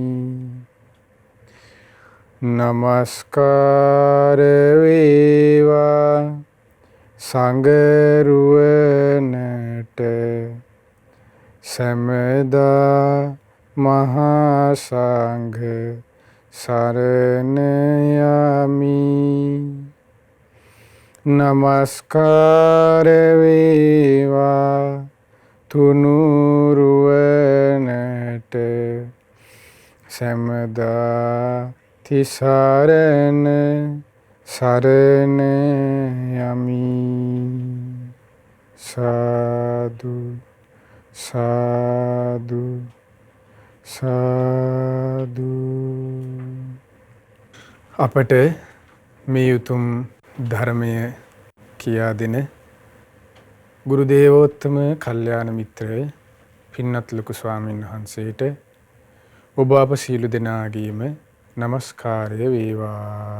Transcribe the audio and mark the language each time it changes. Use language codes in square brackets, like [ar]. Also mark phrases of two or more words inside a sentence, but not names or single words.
[pi] Namaskar veva sangharuvanate sameda mahasangha saranayami. Namaskar veva tunuruvanate sameda tisarana saranayami. Sadhu, sadhu, sadhu. [si] අපට මේ උතුම් ධර්මය කියා දෙන ගුරු දේවෝත්තම කල්යාණ මිත්‍ර පින්වත් ලොකු ස්වාමීන් වහන්සේට ඔබ අප සීල දෙනාගේම නමස්කාරය වේවා.